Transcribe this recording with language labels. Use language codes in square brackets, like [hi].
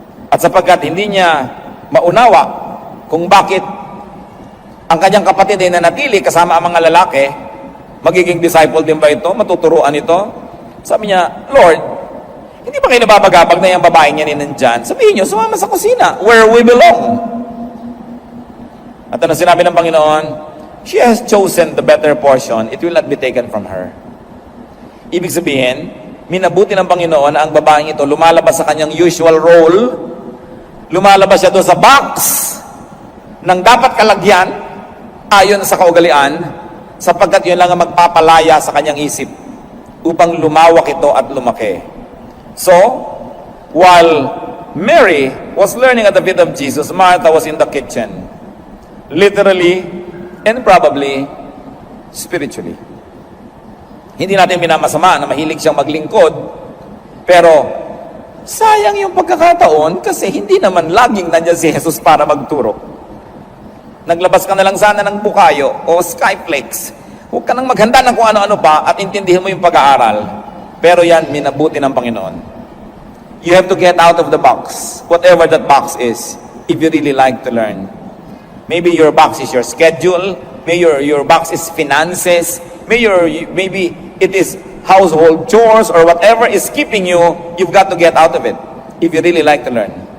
[tl] At sapagkat hindi niya maunawa kung bakit ang kanyang kapatid ay nanatili kasama ang mga lalaki, magiging disciple din ba ito? Matuturuan ito? Sabi niya, Lord, hindi ba kayo nababagabag na yung babae niya nandyan? Sabihin niyo, sumama sa kusina, [en] where we belong. [tl] At ano sinabi ng Panginoon? [en] She has chosen the better portion. It will not be taken from her. [tl] Ibig sabihin, minabuti ng Panginoon na ang babaeng ito lumalabas sa kanyang [en] usual role, [tl] lumalabas siya doon sa box ng dapat kalagyan ayon sa kaugalian, sapagkat yun lang ang magpapalaya sa kanyang isip upang lumawak ito at lumaki. [en] So, while Mary was learning at the feet of Jesus, Martha was in the kitchen, literally and probably spiritually. [tl] Hindi natin minamasama na mahilig siyang maglingkod, pero sayang yung pagkakataon kasi hindi naman laging nandiyan si Jesus para magturo. Naglabas ka na lang sana ng bukayo o skyflakes. Huwag ka nang maghanda ng kung ano-ano pa at intindihin mo yung pag-aaral. Pero yan, minabuti ng Panginoon. [en] You have to get out of the box, whatever that box is, if you really like to learn. Maybe your box is your schedule, maybe your box is finances, maybe it is household chores or whatever is keeping you, you've got to get out of it if you really like to learn.